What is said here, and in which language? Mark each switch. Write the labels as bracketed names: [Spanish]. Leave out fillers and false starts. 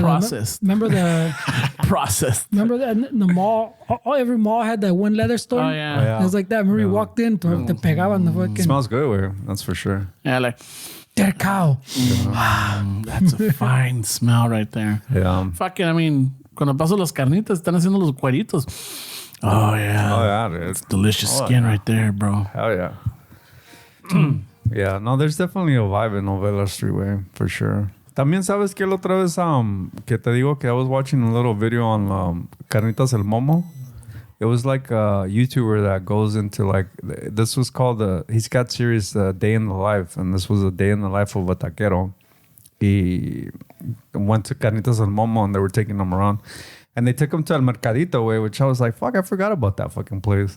[English] Processed. Remember the Processed. remember the mall? Every mall had that one leather store. Oh yeah. It was like that. Remember you walked in, [Spanish] te pegaban [English] the fucking. It smells good, way. That's for sure. Yeah, like Dead cow. that's a fine smell right there. Yeah. Fucking, I mean, [Spanish] cuando paso las carnitas, están haciendo los cueritos. [English] Oh yeah. Oh, yeah, dude. Delicious skin right there, bro. Hell yeah. Yeah, no, there's definitely a vibe in Novela Street, way, for sure. [Spanish] También sabes que la otra vez que te digo que [English] I was watching a little video on [Spanish] Carnitas El Momo. [English] It was like a YouTuber that goes into like, this was called, he's got series Day in the Life, and this was a day in the life of a taquero. He went to Carnitas El Momo and they were taking him around. And they took him to El Mercadito, way, which I was like, fuck, I forgot about that fucking place.